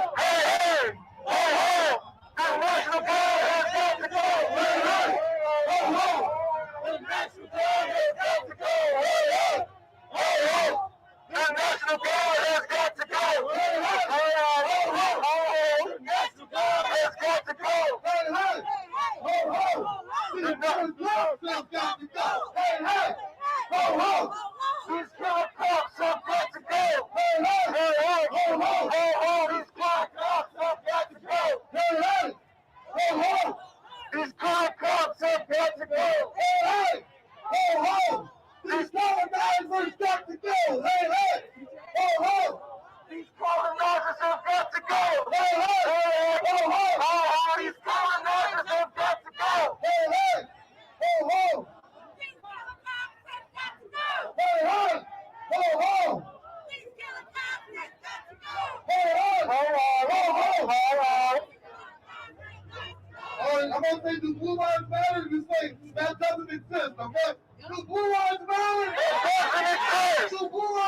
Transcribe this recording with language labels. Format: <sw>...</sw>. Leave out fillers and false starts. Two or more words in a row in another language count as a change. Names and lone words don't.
<en>Hey, hey, hey, hey. The National Guard has got to go. Hey, hey, ho, ho. The National Guard has got to go. Hey, hey, ho, ho. The National Guard has got to go. Hey, hey, ho, ho, ho. The National Guard has got to go. Hey, hey, ho, ho. The National Guard has got to go. Hey, hey, ho, ho. These cops have got to go. Hey, hey, hey, hey, ho, ho, ho, ho. These cops have got to go. Hey, hey, ho, ho. These cops have got to go. Hey, hey, ho, ho. These colonizers got to go. Hey, hey, ho, ho. These colonizers have got to go. Hey, hey, ho, ho, ho. These colonizers have got to go. Hey, hey, ho, ho. Hey, hey, ho, ho. Hey, hey, ho, ho, ho, ho. All right, I'm gonna say, do blue lives matter? You say that doesn't exist, okay? Do blue lives matter? It doesn't exist. Do blue</en>